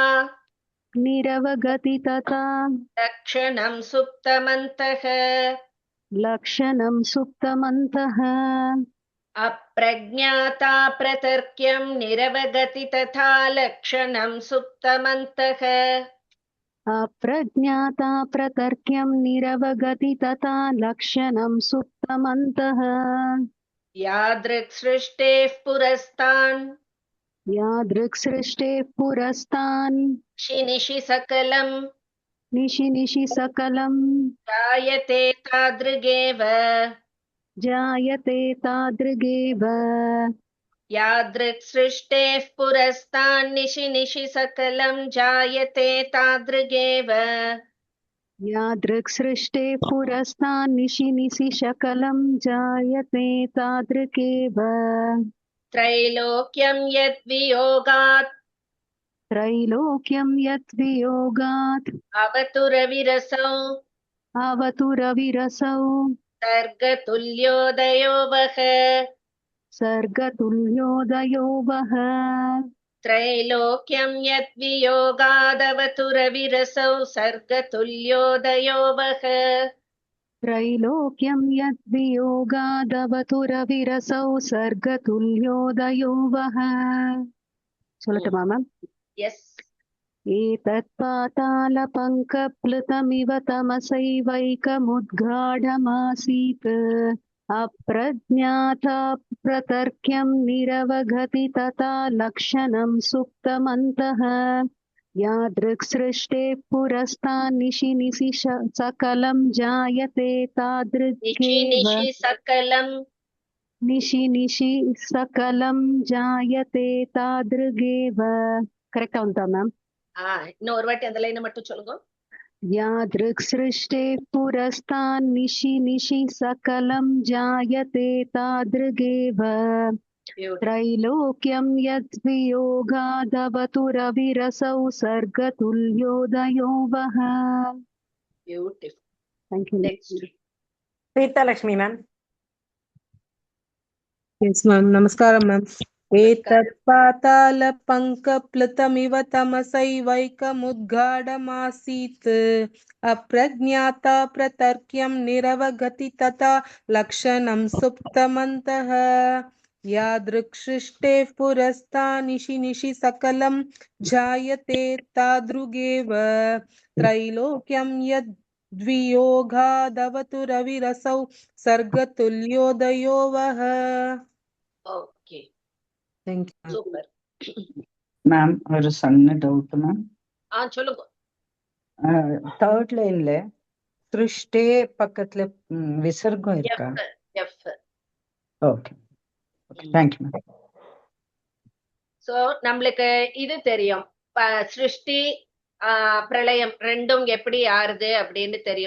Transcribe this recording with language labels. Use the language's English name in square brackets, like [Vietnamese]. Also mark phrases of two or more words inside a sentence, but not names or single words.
[Sanskrit] निरवगति तथा लक्षणं सुप्तमन्तः. लक्षणं सुप्तमन्तः. अप्रज्ञाता प्रतर्क्यं निरवगति तथा लक्षणं सुप्तमन्तः. अप्रज्ञाता प्रतर्क्यं निरवगति तथा लक्षणं सुप्तमन्तः. यादृक् सृष्टेः पुरस्तान् यादृक्सृष्टेः पुरस्तान् निशि सकलं निशि निशि सकलं जायते तादृगेव. जायते तादृगेव. यादृक् सृष्टेः पुरस्तान् निशि सकलं जायते तादृगेव. यादृक्सृष्टेः पुरस्तान् निशि निशि सकलं जायते तादृगेव. त्रैलोक्यं यद्वियोगात् त्रैलोक्यं यद्वियोगात् अवतु रविरसौ अवतु रविरसौ सर्गतुल्योदयो वः. सर्गतुल्योदयो वः. त्रैलोक्यं यद्वियोगादवतु रविरसौ सर्गतुल्योदयो वः. त्रैलोक्यं यद्वियोगादवतु रविरसौ सर्गतुल्योदयो वः. [Tamil] சொல்லட்டுமா மேம்? [English] Yes. [Sanskrit] एतत्पातालपङ्कप्लुतमिव तमसैवैकमुद्गाढमासीत् अप्रज्ञाता प्रतर्क्यं निरवगति तथा लक्षणं सुप्तमन्तः. यादृक्सृष्टे पुरस्तान् निशि निशि सकलं जायते तादृगेव. निशि सकलं निशि निशि सकलं जायते तादृगेव. [Tamil] கரெக்டா உண்டா மேம்? இன்னொரு வாட்டி அந்த லைனை மட்டும் சொல்லுங்க. [Sanskrit] यादृक्सृष्टे पुरस्तान् निशि निशि सकलं जायते तादृगेव. [English] Beautiful. [Sanskrit] त्रैलोक्यं यद्वियोगादवतुरविरसौ सर्गतुल्योदयो वः. [English] Beautiful. Thank you. Next. Preeta Lakshmi, ma'am. Yes, ma'am. Namaskaram, ma'am. [Sanskrit] एतत् पातालपङ्कप्लुतमिव तमसैवैकमुद्गाढमासीत् अप्रज्ञाता प्रतर्क्यं निरवगति तथा लक्षणं सुप्तमन्तः यादृक्सृष्टेः पुरस्तान्निशि निशि सकलं जायते तादृगेव त्रैलोक्यं यद्वियोगादवतु रविरसौ सर्गतुल्योदयो वः. [English] Okay. Thank you. Super. [Tamil] மேம் ஒரு சின்ன டவுட் மேம். சொல்லுங்க. [English] third lineல [Tamil] திருஷ்டே பக்கத்துல விசர்க்கம் இருக்கா? F. [English] okay thank you ma'am. [Tamil] சோ நம்மளுக்கு இது தெரியும், சிருஷ்டி பிரளயம் ரெண்டும் எப்படி ஆறுது அப்படின்னு தெரியும்.